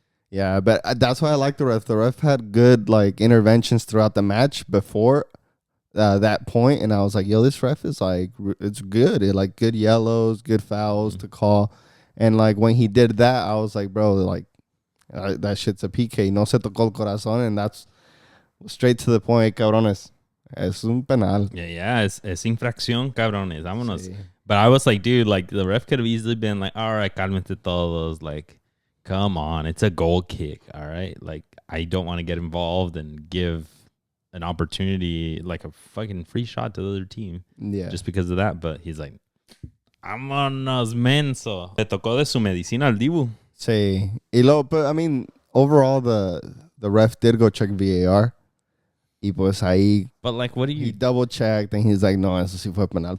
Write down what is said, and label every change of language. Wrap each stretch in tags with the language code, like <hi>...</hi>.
<en>Yeah, but that's why I like the ref. The ref had good like interventions throughout the match before that point, and I was like, "Yo, this ref is like, it's good. It like good yellows, good fouls to call." And like when he did that, I was like, "Bro, like that shit's a PK.</en> <es>No se tocó el corazón,"</es> <en>and that's straight to the point,</en> <es>cabrones. Es un penal.</es> <en>Yeah,</en> <es>es infracción, cabrones. Vámonos. Sí.</es> <en>But I was like, dude, like the ref could have easily been like, "All right,</en> <es>cálmate todos,"</es> <en>like. Come on, it's a goal kick, all right? Like, I don't want to get involved and give an opportunity, like a fucking free shot to the other team. Yeah. Just because of that. But he's like,</en> <es>vámonos, menso. Le tocó de su medicina al Dibu. Sí.</es> <en>But I mean, overall, the ref did go check VAR.</en> <es>Y pues ahí.</es> <en>But like, what do you? He double checked and he's like,</en> <es>no, eso sí fue penal.</es>